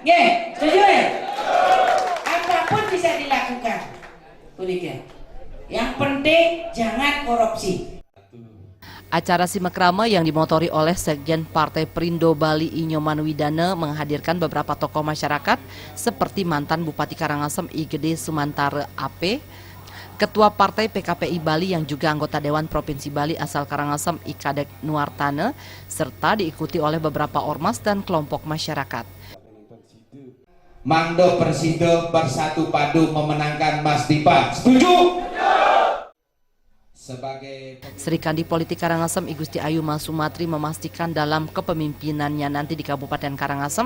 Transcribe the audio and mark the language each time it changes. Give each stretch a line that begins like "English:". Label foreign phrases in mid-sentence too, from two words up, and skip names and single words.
Indonesian: Ya, setuju ya? Apapun bisa dilakukan. Unik. Yang penting jangan korupsi. Acara Simekrama yang dimotori oleh Sekjen Partai Perindo Bali I Nyoman Widana menghadirkan beberapa tokoh masyarakat seperti mantan Bupati Karangasem I Gede Sumantare AP, Ketua Partai PKPI Bali yang juga anggota Dewan Provinsi Bali asal Karangasem I Kadek Nuartane, serta diikuti oleh beberapa ormas dan kelompok masyarakat. Mangdo Persido bersatu padu memenangkan Mas Dipe. Setuju? Sri Kandi Politik Karangasem I Gusti Ayu Mas Sumatri memastikan dalam kepemimpinannya nanti di Kabupaten Karangasem,